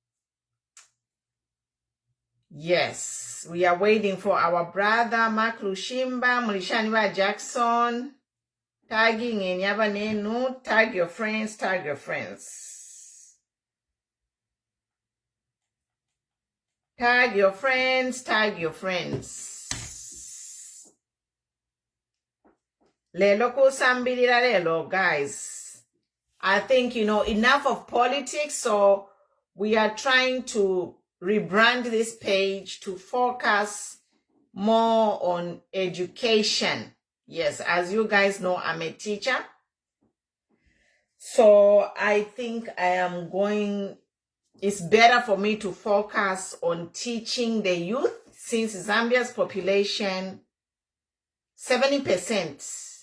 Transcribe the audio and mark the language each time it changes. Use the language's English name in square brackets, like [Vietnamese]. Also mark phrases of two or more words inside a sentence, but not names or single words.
[English] Yes, we are waiting for our brother Mark Lushimba, Mulishaniwa Jackson. Tagging in Yabanenu, tag your friends, tag your friends. Tag your friends, tag your friends. [Bemba] Lelo kusambirira lelo, guys. [English] I think, enough of politics, so we are trying to rebrand this page to focus more on education. Yes, as you guys know, I'm a teacher. So I think it's better for me to focus on teaching the youth, since Zambia's population, 70%.